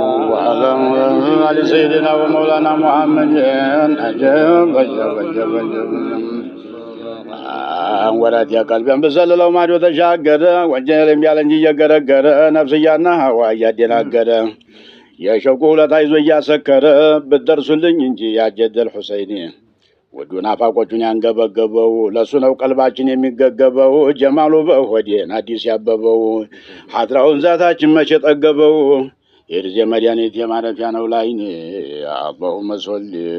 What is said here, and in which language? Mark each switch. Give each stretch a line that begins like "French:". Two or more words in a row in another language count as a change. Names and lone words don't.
Arabic: وعلى آل سيدنا ومولانا محمد عجب، عجب، عجب، عجب.
Amharic: ወረት የቀልቤን ብዘልለው ማዶ ተሻገረ ወንጀል እምቢ አለ እንጂ እየገረገረ ነፍስያና ሀዋ እያደናገረ የሸውቁ ውለታ ይዞ እያሰከረ ብትደርሱልኝ እንጂ ያጀደል ሁሰይኒ ውዱ ናፋቆቹን ያንገበገበው ለሱ ነው ቀልባችን የሚገገበው ጀማሉ በሆዴን አዲስ ያበበው ሀድራውን ዛታችን መቼ ጠገበው የርዜ መድኃኒት የማረፊያ ነው ላይኔ።
Arabic: اللهم صل